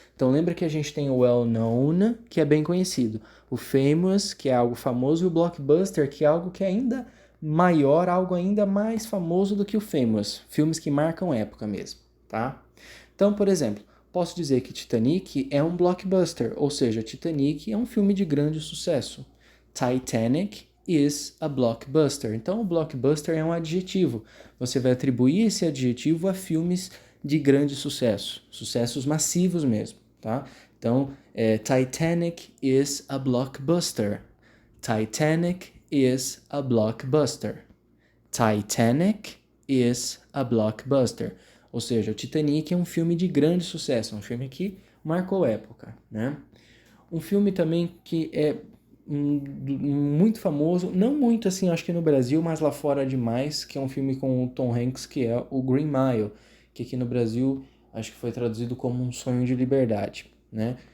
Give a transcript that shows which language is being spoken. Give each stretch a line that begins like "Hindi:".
Portuguese: Então lembra que a gente tem o well-known, que é bem conhecido, o famous, que é algo famoso, e o blockbuster, que é algo que é ainda maior, algo ainda mais famoso do que o famous, filmes que marcam época mesmo, tá? Então, por exemplo, posso dizer que Titanic é um blockbuster, ou seja, Titanic é um filme de grande sucesso.
English: Titanic is a blockbuster.
Portuguese: Então, o blockbuster é um adjetivo. Você vai atribuir esse adjetivo a filmes de grande sucesso, sucessos massivos mesmo, tá?
English: Então, Titanic is a blockbuster. Titanic is a blockbuster. Titanic is a blockbuster.
Portuguese: Ou seja, o Titanic é um filme de grande sucesso, um filme que marcou época, né? Um filme também que é muito famoso, não muito assim, acho que no Brasil, mas lá fora demais, que é um filme com o Tom Hanks, que é o Green Mile, que aqui no Brasil acho que foi traduzido como Um Sonho de Liberdade, né?